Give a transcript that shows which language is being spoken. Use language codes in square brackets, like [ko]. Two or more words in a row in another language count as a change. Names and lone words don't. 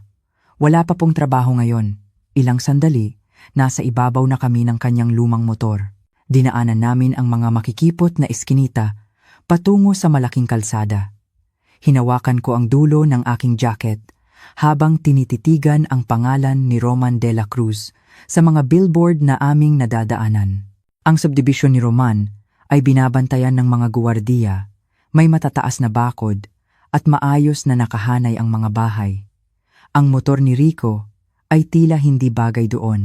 [tl] Wala pa pong trabaho ngayon. Ilang sandali, nasa ibabaw na kami ng kanyang lumang motor. Dinaanan namin ang mga makikipot na eskinita patungo sa malaking kalsada. Hinawakan ko ang dulo ng aking jacket habang tinititigan ang pangalan ni Roman de la Cruz sa mga billboard na aming nadadaanan. Ang subdivision ni Roman ay binabantayan ng mga guwardiya, may matataas na bakod at maayos na nakahanay ang mga bahay. Ang motor ni Rico ay tila hindi bagay doon.